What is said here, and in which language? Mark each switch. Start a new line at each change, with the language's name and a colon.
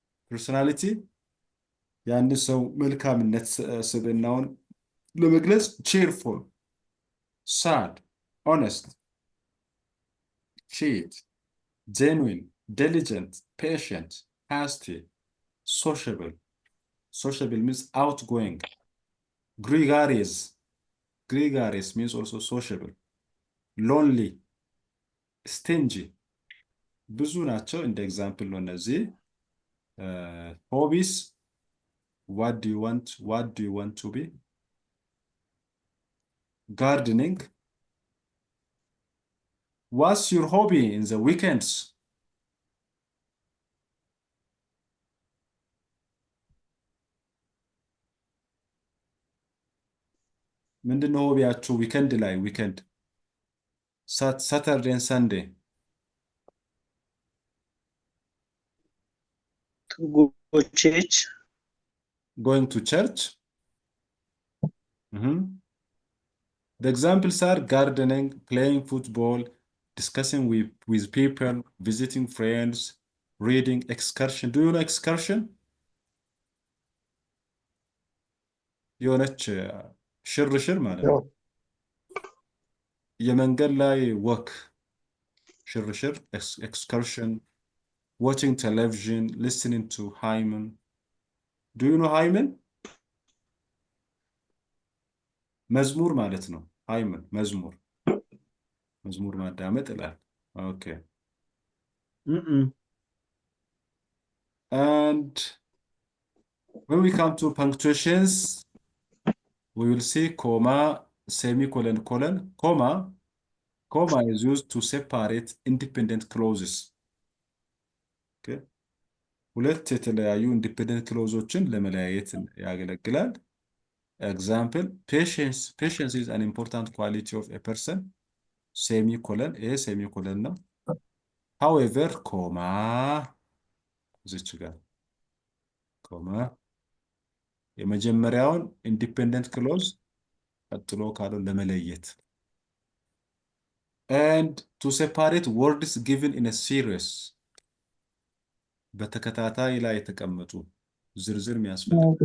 Amharic: ፐርሶናሊቲ ያን ሰው መልካምነት ስብዕናውን ለመግለጽ
English: cheerful, sad, honest, cheat, genuine, diligent, patient, hasty, sociable. Sociable means outgoing. Gregarious means also sociable. Lonely, stingy.
Amharic: ብዙ ናቸው። እንደ ኤግዛምፕል ነው እነዚህ። ሆቢስ
English: what do you want to be? Gardening. What's your hobby in the weekends?
Amharic: ምንድነው ሆቢያችሁ ዊከንድ ላይ? ዊከንድ
English: Saturday and Sunday. To go church. Going to church. The examples are gardening, playing football, discussing with people, visiting friends, reading, excursion. Do you know excursion?
Amharic: የሆነች ሽርሽር ማለት ነው። የመንገድ ላይ ወክ ሽርሽር
English: excursion, watching television, listening to Hyman. Do you know Hyman?
Amharic: መዝሙር ማለት ነው። Hyman መዝሙር ማዳመጥ ይላል። Okay.
English: And when we come to punctuations, we will see comma, semicolon, colon. Comma is used to separate independent clauses. Okay.
Amharic: ሁለት የተለያዩ independent clauseዎችን ለመለያየት ያገለግላል።
English: Example, patience is an important quality of a person. Semicolon, semicolon ነው.
Amharic: However, comma, እዚች ጋር comma የመጀመሪያውን independent clause ቀጥሎ ካለው ለመለየት.
English: And to separate words given in a series.
Amharic: በተከታታይ ላይ የተቀመጡ ዝርዝር የሚያስፈልግ.